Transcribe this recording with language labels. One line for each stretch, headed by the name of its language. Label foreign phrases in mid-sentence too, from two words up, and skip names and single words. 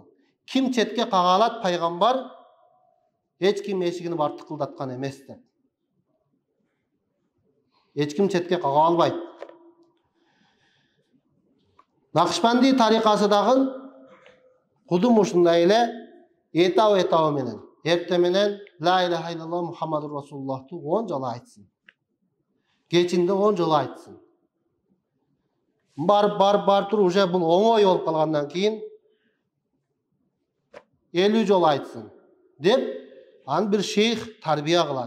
Kyrgyz: Ким четке кагалат пайгамбар, эч ким эшигин барып тыкылдаткан эмес деп. Эч ким четке кага албайт. Накшбанди тарикасы дагы кудум ушундай эле этабы менен, эрте менен
Arabic: لا إله إلا الله محمد رسول الله
Kyrgyz: 10 жолу айтсын. Кечинде 10 жолу айтсын. Барып туруп уже бул оңой болуп калгандан кийин 50 жолу айтсын деп аны бир шейх тарбия кылат.